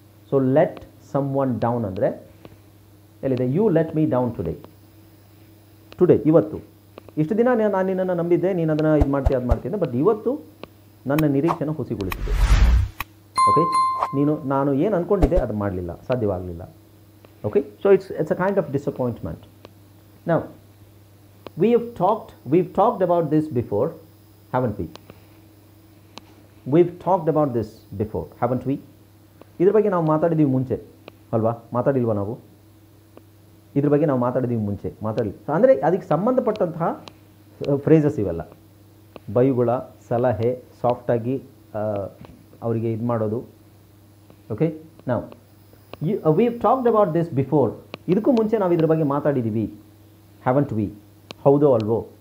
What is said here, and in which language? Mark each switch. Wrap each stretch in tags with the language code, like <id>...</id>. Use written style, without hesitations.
<en>so let someone down</en> <kn>ಅಂದರೆ ಎಲ್ಲಿದೆ?</kn> <en>You let me down today. Today, ಇವತ್ತು.</en> <kn>ಇಷ್ಟು ದಿನ ನಾನು ನಿನ್ನನ್ನು ನಂಬಿದ್ದೆ, ನೀನು ಅದನ್ನು ಇದು ಮಾಡ್ತೀಯ ಅದು ಮಾಡ್ತೀನಿ, ಬಟ್ ಇವತ್ತು ನನ್ನ ನಿರೀಕ್ಷೆನ ಹುಸಿಗೊಳಿಸಿದೆ. ಓಕೆ, ನಾನು ಏನು ಅಂದ್ಕೊಂಡಿದ್ದೆ ಅದು ಮಾಡಲಿಲ್ಲ, ಸಾಧ್ಯವಾಗಲಿಲ್ಲ.</kn> <en>Okay, so it's a kind of disappointment. Now we've talked about this before, haven't we? We've talked about this before, haven't we?</en> <kn>ಇದ್ರ ಬಗ್ಗೆ ನಾವು ಮಾತಾಡಿದ್ದೀವಿ ಮುಂಚೆ ಅಲ್ವಾ? ಮಾತಾಡಿಲ್ವಾ ನಾವು? ಇದ್ರ ಬಗ್ಗೆ ನಾವು ಮಾತಾಡಿದ್ದೀವಿ ಮುಂಚೆ, ಅಂದರೆ ಅದಕ್ಕೆ ಸಂಬಂಧಪಟ್ಟಂತಹ ಫ್ರೇಸಸ್ ಇವೆಲ್ಲ. ಬೈಗುಳ, ಸಲಹೆ, ಸಾಫ್ಟಾಗಿ ಅವರಿಗೆ ಇದು ಮಾಡೋದು. ಓಕೆ, ನಾವು</kn> <en>we've talked about this before,</en> <kn>ಇದಕ್ಕೂ ಮುಂಚೆ ನಾವು ಇದ್ರ ಬಗ್ಗೆ ಮಾತಾಡಿದ್ದೀವಿ,</kn> <en>haven't we?</en> <kn>ಹೌದೋ ಅಲ್ವೋ?</kn>